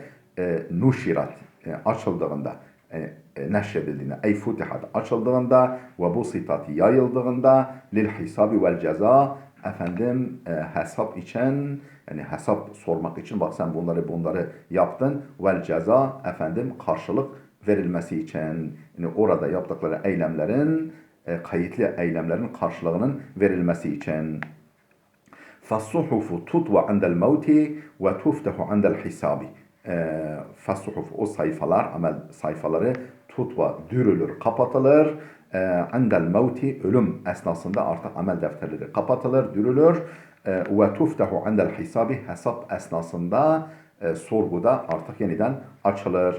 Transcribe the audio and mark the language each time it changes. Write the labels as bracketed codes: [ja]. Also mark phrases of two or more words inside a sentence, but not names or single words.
[tr] nuşirat açıldığında, neşredildiğinde, ey futihat açıldığında ve busitat yayıldığında [ar] للحساب والجزاء [tr] efendim hesap için, yani hesap sormak için, bak sen bunları yaptın, [ar] والجزاء [tr] efendim karşılık verilmesi için, yani orada yaptıkları eylemlerin, kayıtlı eylemlerin karşılığının verilmesi için. [ar] فَالصُّحُفُ تُطْوَ عَنْدَ الْمَوْتِ وَتُفْتَحُ عَنْدَ الْحِسَابِ فَالصُّحُفُ [tr] o sayfalar, amel sayfaları tutva dürülür, kapatılır. [ar] عند الموت [tr] ölüm esnasında artık amel defterleri kapatılır, dürülür. Ve [ar] تفتح عند الحساب [tr] hesap esnasında sorguda artık yeniden açılır.